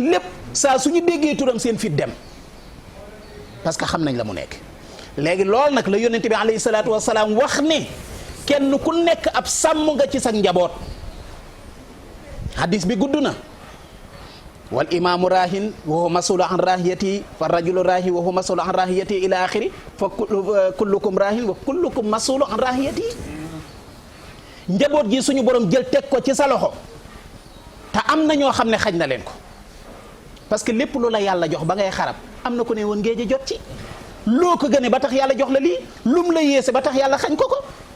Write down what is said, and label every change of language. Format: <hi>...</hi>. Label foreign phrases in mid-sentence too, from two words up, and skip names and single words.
<wo>lépp saa suñu déggee turam seen fit dem</wo> <fr>parce que</fr> <wo>xam nañ la mu nekk léegi loolu nag la yónnent bi</wo> <ar>عليه الصلاة والسلام</ar> <wo>wax ne kenn ku nekk ab sàmm nga ci sa njaboot hadis bi gudd na</wo> <ar>والإمام راعٍ وهو مسؤول عن رعيته فالرجل راعٍ وهو مسؤول عن رعيته إلى آخره فكلكم راعٍ وكلكم مسؤول عن رعيته</ar> <wo>njaboot gi suñu borom jël teg ko ci sa loxo te am na ñoo xam ne xañ na leen ko</wo> <fr>parce que</fr> <wo>lépp lu la yàlla jox ba ngay xarab am na ko ne woon ngéej a jot ci loo ko gëne ba tax yàlla jox la lii lum la yéese ba tax yàlla xañ ko ko</wo>